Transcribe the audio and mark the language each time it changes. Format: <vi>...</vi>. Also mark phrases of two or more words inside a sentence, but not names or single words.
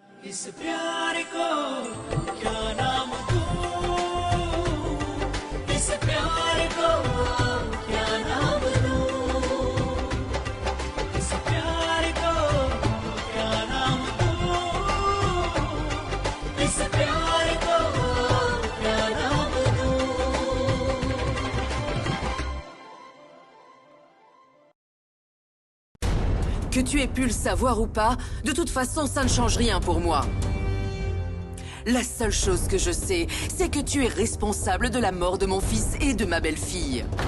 <hi>इस प्यार को क्या नाम दूं, इस प्यार को क्या नाम दूं, इस प्यार को क्या नाम दूं, इस प्यार को क्या नाम दूं।</hi> <fr>Que tu aies pu le savoir ou pas, de toute façon, ça ne change rien pour moi. La seule chose que je sais, c'est que tu es responsable de la mort de mon fils et de ma belle-fille.</fr>